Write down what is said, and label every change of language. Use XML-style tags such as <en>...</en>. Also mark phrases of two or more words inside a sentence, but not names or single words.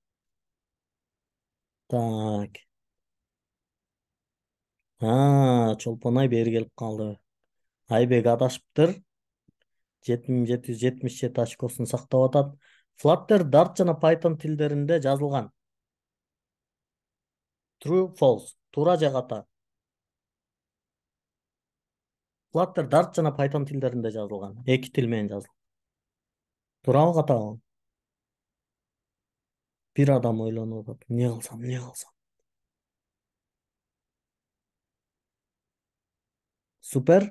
<ky>Так. Чолпон Ай бери келип калды. Айбек адашыптыр. 7777 очкосун сактап атат. Flutter, Dart жана Python тилдеринде жазылган.</ky> <en>True, false.</en> <ky>Туура же ката? Flutter, Dart жана Python тилдеринде жазылган. Эки тил менен жазылган. Туурабы катабы? Бир адам ойлонуп атат. Эмне кылсам? Супер.</ky>